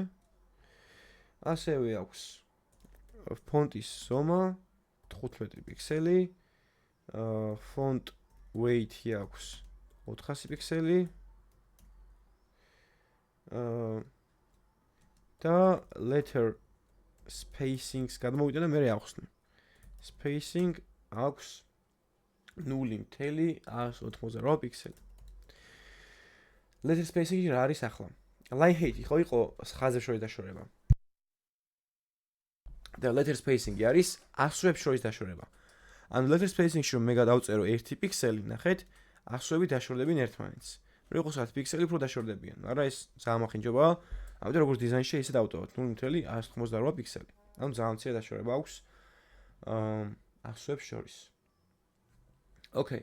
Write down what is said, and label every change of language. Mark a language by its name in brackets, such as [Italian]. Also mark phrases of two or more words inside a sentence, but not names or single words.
[Georgian] ასევე აქვს ფონტის ზომა 15 პიქსელი, [English] font weight- [Georgian] ი აქვს 400 პიქსელი. და [English] letter spacing- [Georgian] ს გადმოვიტანა მე ახსნი. Spacing აქვს 0.188 პიქსელი. [English] letter spacing- [Georgian] ი რა არის ახლა? [English] line height- [Georgian] ი ხო იყო ხაზებს შორის დაშორება. და [English] letter spacing- [Georgian] ი არის ასოებს შორის დაშორება. ანუ [English] letter spacing- [Georgian] ში რომ მე გადავწერო 1 პიქსელი, ნახეთ, ასოები დაშორდებიან ერთმანეთს. რო იყოს 10 პიქსელი უფრო დაშორდებიან, მაგრამ ეს ძალიან მახინჯობაა. ამიტომ როგორც დიზაინში ისე დავტოვოთ 0.198 პიქსელი. ანუ ძალიან მცირე დაშორება აქვს ასოებს შორის. ოკეი.